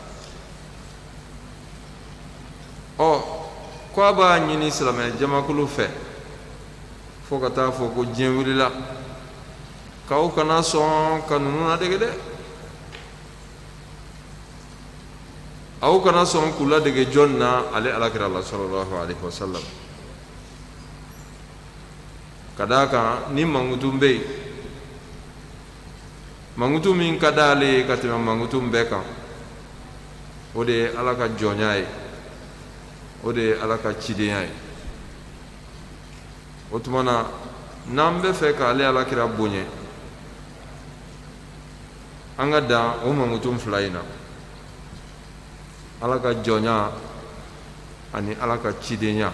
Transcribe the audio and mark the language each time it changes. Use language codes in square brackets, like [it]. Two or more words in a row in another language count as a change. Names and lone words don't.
[bm] Ko a b'a ɲini silamɛ jamakulu fɛ fo ka taa fɔ ko diɲɛ wulila k'aw kana sɔn ka ninnu ladege dɛ, aw kana sɔn k'u ladege jɔn na ale alakira la [ar] صلى الله عليه وسلم. [bm] Ka d'a kan ni mankutu bɛ yen, mankutu min ka d'ale ye ka tɛmɛ mankutu bɛɛ kan, o de ye ala ka jɔnya ye, o de ye ala ka cidenya ye. O tuma na n'an bɛ fɛ k'ale alakira bonya, an ka dan o mankutu fila in na: ala ka jɔnya ani ala ka cidenya.